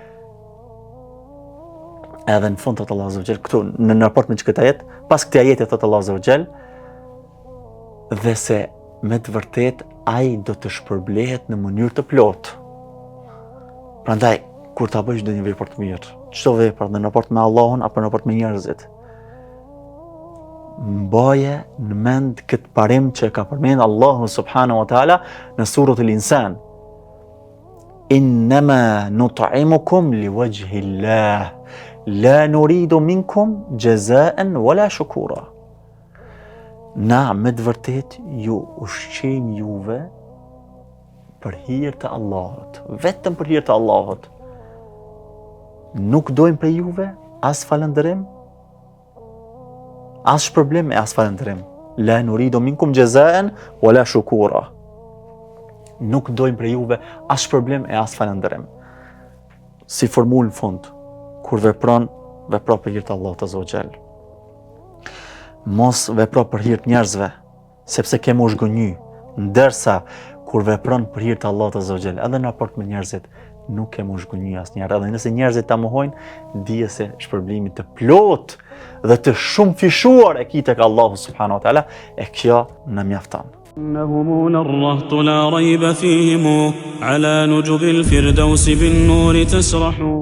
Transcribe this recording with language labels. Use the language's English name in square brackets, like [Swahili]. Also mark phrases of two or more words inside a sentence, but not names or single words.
[Albanian] Edhe në fund thot Allah [Arabic] عز وجل, [Albanian] këtu në raport me këtë ajet, pas këtij ajeti thot Allah [Arabic] عز وجل, [Albanian] dhe se me të vërtet ai do të shpërblehet në mënyrë të plotë. Prandaj, kur ta bësh ndonjë vepër të mirë, çdo vepër në raport me Allahun apo në raport me njerëzit, mbaje në mend këtë parim që ka përmend Allahu [Arabic] سبحانه وتعالى [Albanian] në suratul Insan. [Arabic] إنما نطعمكم لوجه الله، لا نريد منكم جزاء ولا شكورا. [Albanian] Na me të vërtet ju ushqejmë juve për hir të Allahut, vetëm për hir të Allahut. Nuk dojmë për juve as falënderim, as shpërblim e as falënderim. [Arabic] لا نريد منكم جزاء ولا شكورا. [Albanian] Nuk dojmë për juve as shpërblim e as falënderim. Si formulë në fund, kur vepro për hir të Allahut [Arabic] عز وجل. [Albanian] Mos vepro për hir të njerëzve, sepse kemi u zhgënjy, ndërsa kur vepron për hir të Allahut [Arabic] عز وجل, [Albanian] edhe në raport me njerëzit, nuk kemi u zhgënjy asnjëherë. Edhe nëse njerëzit ta mohojnë, dije se shpërblimi të plot dhe të shumëfishuar e ki tek Allahu [Arabic] سبحانه وتعالى, [Albanian] e kjo na mjafton. [Arabic] إنهم الرهط لا ريب فيهم على نجب الفردوس بالنور تسرح